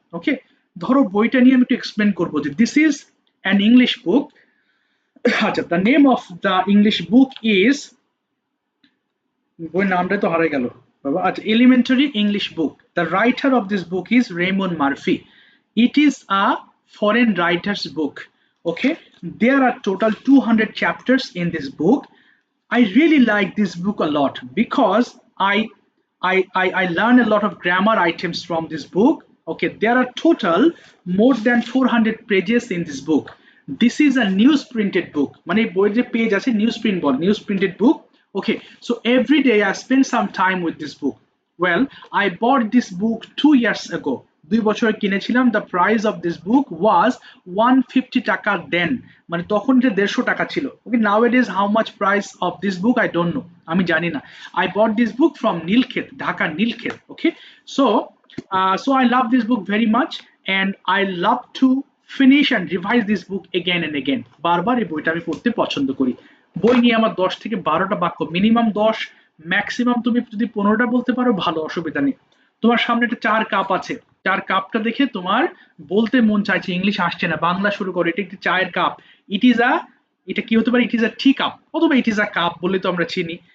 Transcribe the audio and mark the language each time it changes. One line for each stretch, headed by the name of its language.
Bangla: ওকে, ধরো বইটা নিয়ে আমি একটু এক্সপ্লেন করবো যে
English: This is an English book. আচ্ছা, the name of the English book is,
Bangla: বইয়ের নামটা তো হারাই গেল বাবা।
English: আচ্ছা, elementary English book. The writer of this book is Raymond Murphy. It is a foreign writer's book. Okay, there are total 200 chapters in this book. I really like this book a lot because I learn a lot of grammar items from this book. Okay, there are total more than 400 pages in this book. This is a newsprinted book.
Bangla: মানে বইয়ের যে page আছে news printed book.
English: Okay, so every day I spend some time with this book. Well, I bought this book 2 years ago.
Bangla: 2 বছর কিনেছিলাম।
English: The price of this book was 150 taka then,
Bangla: মানে তখন যে 150 টাকা ছিল।
English: Okay, nowadays how much price of this book I don't know,
Bangla: আমি জানি না।
English: I bought this book from Nilkhet, Dhaka Nilkhet. Okay, so I love this book very much and I love to finish and revise this book again and again.
Bangla: বারবার এই বইটা আমি পড়তে পছন্দ করি। বই নিয়ে আমার 10 থেকে 12টা বাক্য, মিনিমাম 10, ম্যাক্সিমাম তুমি যদি 15টা বলতে পারো ভালো, অসুবিধা নেই। তোমার সামনে একটা 4 কাপ আছে, 4 কাপটা দেখে তোমার বলতে মন চাইছে, ইংলিশ আসছে না, বাংলা শুরু করো, এটা একটি চায়ের কাপ।
English: it is a,
Bangla: এটা কি হতে পারে?
English: it is a tea cup, অথবা it is a cup
Bangla: বলে তো আমরা চিনি।